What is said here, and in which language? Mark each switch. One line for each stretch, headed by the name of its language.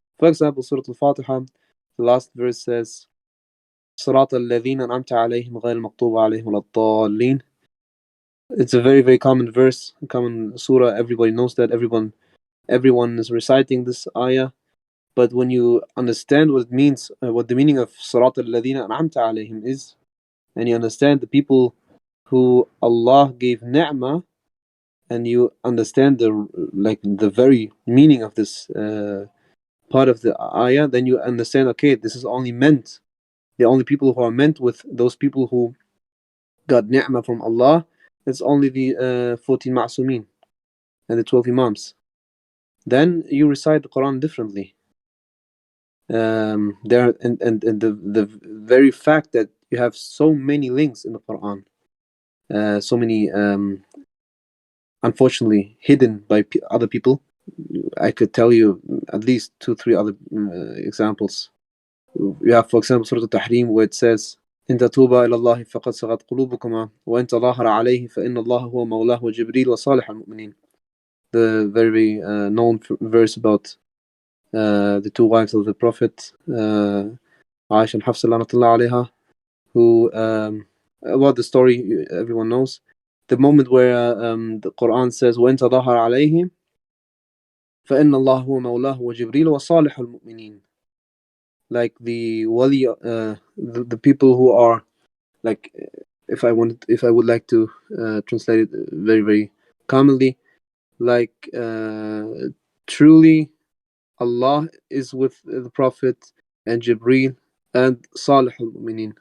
English: For example, Surah Al-Fatiha, the last verse says,
Arabic: صراط الذين أنعمت عليهم غير المغضوب عليهم ولا الضالين.
English: It's a very, very common verse, common surah. Everybody knows that. Everyone is reciting this ayah. But when you understand what it means, what the meaning of
Arabic: صراط الذين أنعمت عليهم
English: is, and you understand the people who Allah gave ni'mah, and you understand the very meaning of this part of the ayah, then you understand, okay, this is only meant, the only people who are meant with those people who got ni'mah from Allah, it's only the 14 ma'sumin and the 12 imams. Then you recite the Quran differently. There and the very fact that you have so many links in the Quran, so many unfortunately hidden by other people. I could tell you at least 2-3 other examples. You have, for example, Surah Al-Tahrim, where it says,
Arabic: إن تتوبا إلى الله فقد صغت قلوبكما وإن تظاهر عليه فإن الله هو مولاه وجبريل وصالح المؤمنين.
English: The very known verse about the two wives of the Prophet, Aisha and Hafsa lanatullah alayha, who about the story everyone knows. The moment where the Quran says
Arabic: وإن تظاهر عليه فإن الله هو مولاه وجبريل وصالح المؤمنين.
English: Like the wali, the people who are, like, if I would like to translate it very, very commonly, like truly Allah is with the Prophet and Jibreel and Salih al-Mu'mineen.